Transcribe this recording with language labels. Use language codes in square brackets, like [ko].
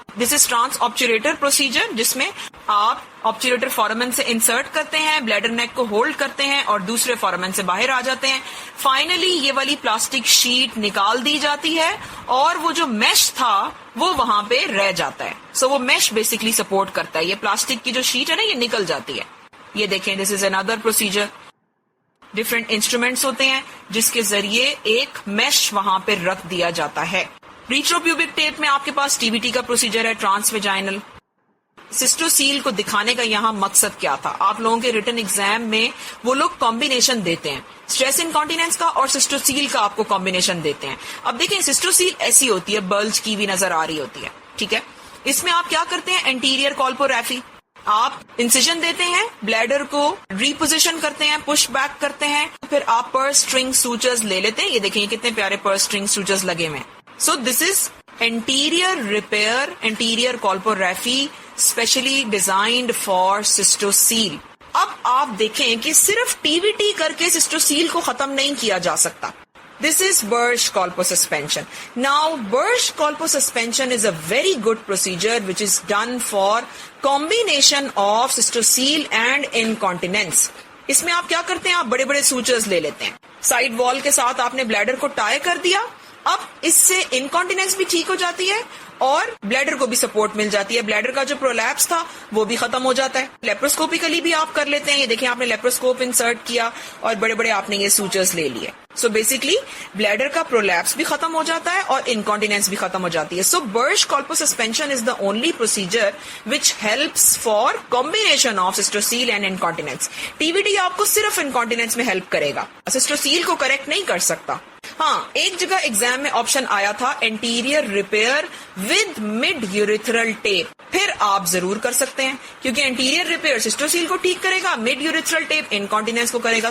[en] this is trans obturator procedure, [ur] جس میں آپ آبچوریٹر فورامن سے انسرٹ کرتے ہیں, بلیڈر نیک کو ہولڈ کرتے ہیں اور دوسرے فورامن سے باہر آ جاتے ہیں. فائنلی یہ والی پلاسٹک شیٹ نکال دی جاتی ہے اور وہ جو میش تھا وہ وہاں پہ رہ جاتا ہے. سو وہ میش بیسکلی سپورٹ کرتا ہے. یہ پلاسٹک کی جو شیٹ ہے نا, یہ نکل جاتی ہے. یہ دیکھیں, [en] This is اندر پروسیجر. [ur] ڈفرینٹ انسٹرومینٹس ہوتے ہیں جس کے ذریعے ایک میش وہاں پہ رکھ دیا جاتا ہے. ریٹروپیوبک ٹیپ میں آپ کے پاس TVT کا پروسیجر ہے, ٹرانس ویجائنل. سسٹوسیل کو دکھانے کا یہاں مقصد کیا تھا؟ آپ لوگوں کے ریٹن ایگزام میں وہ لوگ کمبینیشن دیتے ہیں, اسٹریس انکانٹیننس کا اور سسٹوسیل کا آپ کو کمبینیشن دیتے ہیں. اب دیکھیں, سسٹوسیل ایسی ہوتی ہے, بلج کی بھی نظر آ رہی ہوتی ہے, ٹھیک ہے. اس میں آپ کیا کرتے ہیں, انٹیریئر کالپوریفی, آپ انسیژن دیتے ہیں, بلیڈر کو ریپوزیشن کرتے ہیں, پش بیک کرتے ہیں, پھر آپ پر اسٹرنگ سوچرز لے لیتے ہیں. یہ دیکھیں, یہ کتنے پیارے پر اسٹرنگ سوچرز لگے ہوئے ہیں. [en] So this is anterior repair, anterior colporrhaphy, specially designed for cystocele. [ur] اب آپ دیکھیں کہ صرف TVT کر کے سسٹوسیل کو ختم نہیں کیا جا سکتا. [en] This is Bursch colposuspension. Now Bursch colposuspension is a very good procedure which is done for combination of cystocele and incontinence. [ur] اس میں آپ کیا کرتے ہیں, آپ بڑے بڑے سوچرز لے لیتے ہیں, سائڈ وال کے ساتھ آپ نے بلیڈر کو ٹائی کر دیا. اب اس سے انکانٹیننس بھی ٹھیک ہو جاتی ہے اور بلیڈر کو بھی سپورٹ مل جاتی ہے. بلیڈر کا جو پرولیپس تھا وہ بھی ختم ہو جاتا ہے. لیپروسکوپیکلی بھی آپ کر لیتے ہیں. یہ دیکھیں, آپ نے لیپروسکوپ انسرٹ کیا اور بڑے بڑے آپ نے یہ سوچرز لے لیے. سو بیسکلی بلیڈر کا پرولیپس بھی ختم ہو جاتا ہے اور انکانٹیننس بھی ختم ہو جاتی ہے. [en] So Burch colposuspension is the only procedure which helps for combination of cystocele and incontinence. [ur] TVT آپ کو صرف انکانٹیننس میں ہیلپ کرے گا, سسٹوسیل کو کریکٹ نہیں کر سکتا. ہاں, ایک جگہ ایگزام میں آپشن آیا تھا [en] Anterior repair with mid urethral tape. [ur] پھر آپ ضرور کر سکتے ہیں کیونکہ انٹیریئر ریپیئر سسٹوسیل کو ٹھیک کرے گا, مڈ یوریتھرل ٹیپ انکانٹیننس کو کرے گا.